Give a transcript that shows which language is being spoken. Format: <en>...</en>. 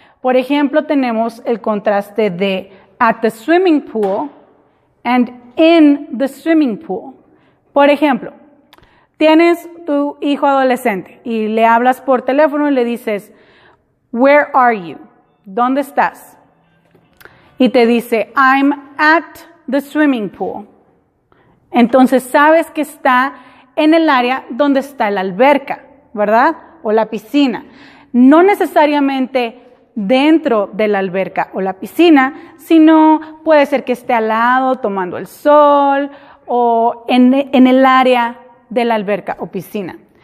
<es>Por ejemplo, tenemos el contraste de</es> <en>at the swimming pool and in the swimming pool.</en> <es>Por ejemplo, tienes tu hijo adolescente y le hablas por teléfono y le dices,</es> <en>where are you?</en> <es>¿Dónde estás? Y te dice,</es> <en>I'm at the swimming pool.</en> <es>Entonces sabes que está en el área donde está la alberca, ¿verdad? O la piscina. No necesariamente dentro de la alberca o la piscina, sino puede ser que esté al lado tomando el sol o en el área de la alberca o piscina.</es>